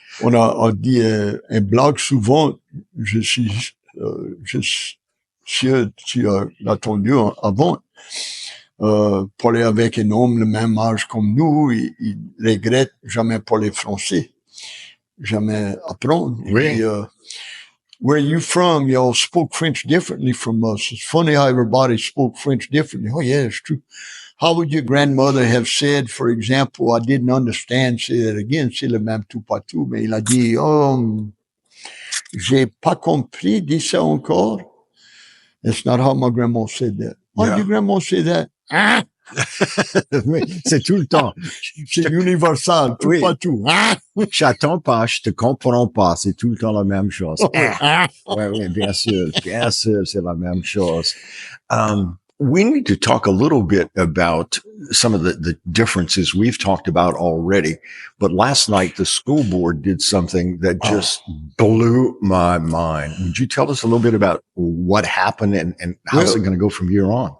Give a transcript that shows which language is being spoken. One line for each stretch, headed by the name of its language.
French: On a dit un blague souvent, je suis sûr tu as entendu avant. parler avec un homme le même âge comme nous, il regrette jamais parler français, jamais apprendre. Oui.
English: Where you from, y'all spoke French differently from us. It's funny how everybody spoke French differently. Oh yeah, it's true. How would your grandmother have said, for example, I didn't understand, say that again,
French: c'est le même tout partout, mais il a dit, j'ai pas compris, dis ça encore.
English: That's not how my grandma said that. How did your grandma say that? Ah!
French: Oui, c'est tout le temps. C'est universal, tout partout. Ah! J'attends pas, je te comprends pas. C'est tout le temps la même chose. Ah! Oui, bien sûr, c'est la même chose.
English: We need to talk a little bit about some of the differences we've talked about already. But last night, the school board did something that just blew my mind. Would you tell us a little bit about what happened and how's it going to go from here on?